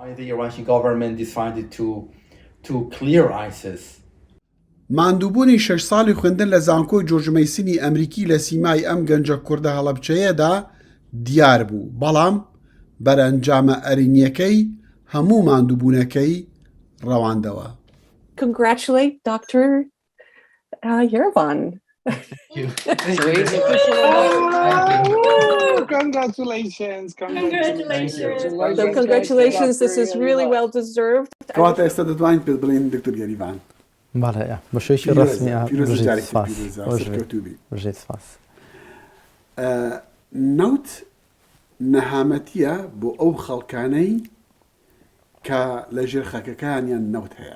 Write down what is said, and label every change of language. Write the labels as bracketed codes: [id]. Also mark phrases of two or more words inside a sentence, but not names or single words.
[ckb] ماندووبوونی 6 ساڵی خوێندن لە زانکۆی جۆرج مەیسنی ئەمریکی لە سیمای ئەم گەنجە کوردە هەڵەبجەیەدا دیار بوو، بەڵام بەرەنجامە ئەرینیەکەی هەموو ماندووبوونەکەی ڕەواندەوە. [en] Congratulate Dr. Yerevan. Congratulations. So congratulations, this is really well deserved. [ckb] کەواتە ئێستا دەتوانین پێ بڵێن دکتۆر یاریڤان. بەڵێ بەشێکی ڕسمی ڕژێت سپاس. نەوت نەهامەتیە بۆ ئەو خەڵکانەی کە لە ژێر خەکەکانیان نەوت هەیە.